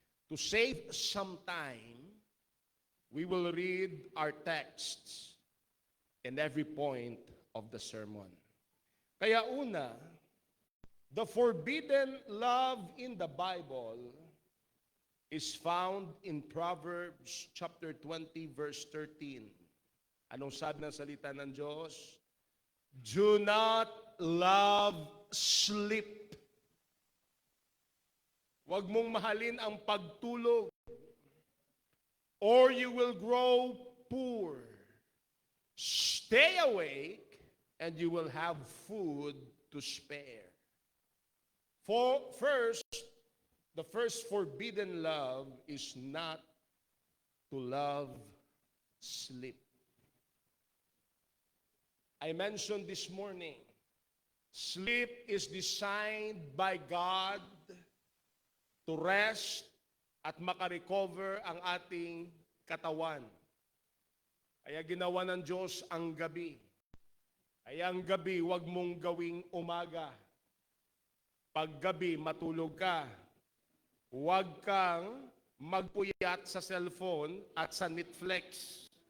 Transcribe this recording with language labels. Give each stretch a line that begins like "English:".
English: To save some time, we will read our texts in every point of the sermon.
Filipino: Kaya una,
English: the forbidden love in the Bible is found in Proverbs chapter 20 verse 13.
Filipino: Anong sabi ng salita ng Diyos?
English: Do not love sleep.
Filipino: Huwag mong mahalin ang pagtulog,
English: or you will grow poor. Stay awake, and you will have food to spare. For first, the first forbidden love is not to love sleep. I mentioned this morning, sleep is designed by God to rest
Filipino: at makarecover ang ating katawan. Kaya ginawa ng Diyos ang gabi. Kaya ang gabi, huwag mong gawing umaga. Pag gabi, matulog ka. Huwag kang magpuyat sa cellphone at sa Netflix.